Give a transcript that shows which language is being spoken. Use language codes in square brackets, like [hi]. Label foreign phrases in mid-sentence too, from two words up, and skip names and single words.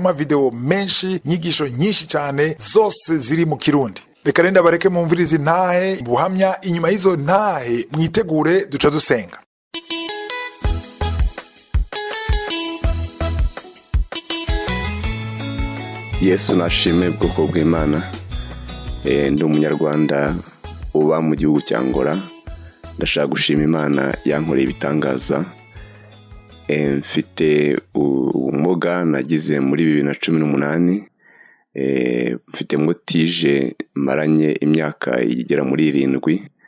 [rn] Ama video menshi, nyigisho nyinshi cyane zose ziri mu kirundi. Reka renda bareke mumvirize intahe buhamya, inyuma y'izo ntahe mwitegure duca dusenga. Yesu nashime bwoko bw'Imana. [rw] Ndi umunyarwanda uba mu gihugu cya Angola. Ndashaka gushima Imana yankoreye ibitangaza. Mfite umuga nagize muri 2018. Mfite motije maranye imyaka igera muri 7.